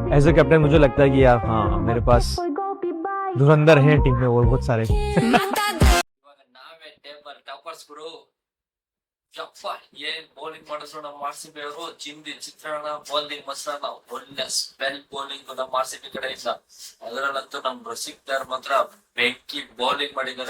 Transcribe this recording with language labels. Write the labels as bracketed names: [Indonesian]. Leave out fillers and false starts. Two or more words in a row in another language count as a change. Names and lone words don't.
[English] As a captain [Hindi] मुझे लगता है कि यार हाँ मेरे पास धुरंधर हैं टीम में और बहुत सारे. [Kannada] ಇವಾಗ ನಾವೇ [English] table toppers [Kannada] ಗುರು. ಯಪ್ಪ ಏನ್ ಬೌಲಿಂಗ್ ಮಾಡಿದ್ರು ನಮ್ಮ ಆರ್ ಸಿ ಬಿ ಅವರು. ಚಿಂದಿ ಚಿತ್ರಾನ್ನ ಬೌಲಿಂಗ್ ಮಸಾಲ ಒಳ್ಳೆ [English] spell bowling [Kannada] ನಮ್ಮ ಆರ್ ಸಿ ಬಿ ಕಡೆ ಇಲ್ಲ. ಅದರಲ್ಲಂತೂ ನಮ್ ರಸಿಕ್ ದಾರ್ ಮಾತ್ರ ಬೆಂಕಿ ಬೌಲಿಂಗ್ ಮಾಡಿದ್ದಾರೆ.